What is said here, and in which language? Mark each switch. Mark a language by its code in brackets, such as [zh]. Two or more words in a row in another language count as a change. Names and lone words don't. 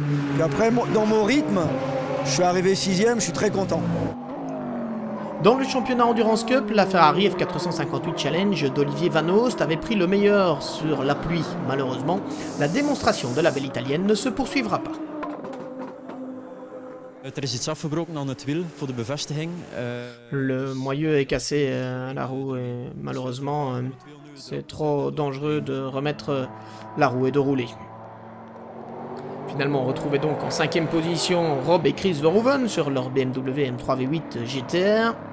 [fr] Puis après, dans mon rythme, je suis arrivé 6e, je suis très content. Dans le championnat Endurance Cup, la Ferrari F458 Challenge d'Olivier Van Oost avait pris le meilleur sur la pluie. Malheureusement, la démonstration de la belle italienne ne se poursuivra pas. [nl] Er is iets afgebroken aan het wiel voor de bevestiging. [fr] Le moyeu est cassé à la roue et malheureusement, c'est trop dangereux de remettre la roue et de rouler. Finalement, on retrouvait donc en 5e position Rob et Chris Verhoeven sur leur BMW M3 V8 GTR.